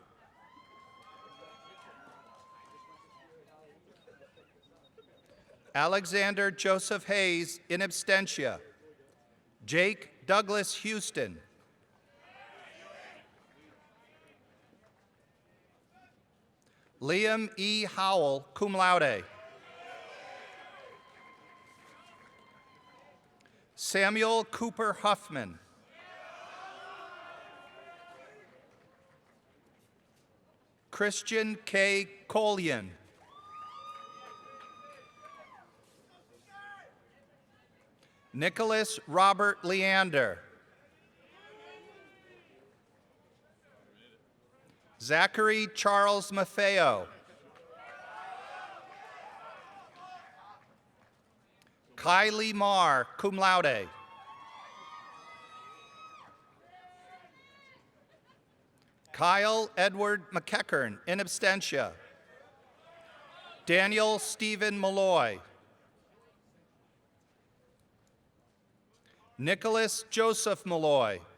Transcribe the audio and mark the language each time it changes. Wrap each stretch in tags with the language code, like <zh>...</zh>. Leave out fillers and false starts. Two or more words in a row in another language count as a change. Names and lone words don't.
<en>Alexander Joseph Hayes,</en> <la>in absentia.</la> <en>Jake Douglas Houston. Liam E. Howell,</en> <la>cum laude.</la> <en>Samuel Cooper Huffman. Christian K. Collian. Nicholas Robert Leander. Zachary Charles Maffeo. Kylie Marr,</en> <la>cum laude.</la> <en>Kyle Edward McEachern,</en> <la>in absentia.</la> <en>Daniel Stephen Malloy. Nicholas Joseph Malloy.</en>